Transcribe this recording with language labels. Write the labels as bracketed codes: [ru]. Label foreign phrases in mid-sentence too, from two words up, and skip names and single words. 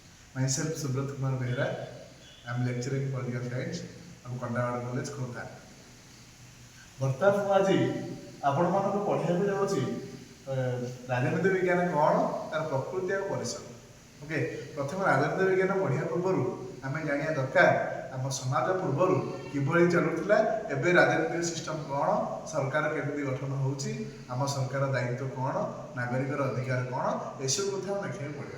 [en] Myself Subrat Kumar Behra. I am lecturer in political science at Kondawada College, Khurda. [or] ବର୍ତ୍ତମାନ ମୁଁ ଆଜି ଆପଣମାନଙ୍କୁ ପଢ଼ାଇବାକୁ ଯାଉଛି ରାଜନୀତି ବିଜ୍ଞାନ କ'ଣ, ତାର ପ୍ରକୃତି ଆଉ ପରିସର। ଓକେ, ପ୍ରଥମେ ରାଜନୀତି ବିଜ୍ଞାନ ପଢ଼ିବା ପୂର୍ବରୁ ଆମେ ଜାଣିବା ଦରକାର ଆମ ସମାଜ ପୂର୍ବରୁ କିଭଳି ଚାଲୁଥିଲା, ଏବେ ରାଜନୈତିକ ସିଷ୍ଟମ କ'ଣ, ସରକାର କେମିତି ଗଠନ ହେଉଛି, ଆମ ସରକାର ଦାୟିତ୍ୱ କ'ଣ, ନାଗରିକର ଅଧିକାର କ'ଣ, ଏସବୁ କଥା ଆମେ ଦେଖିବାକୁ ପଡ଼ିବ।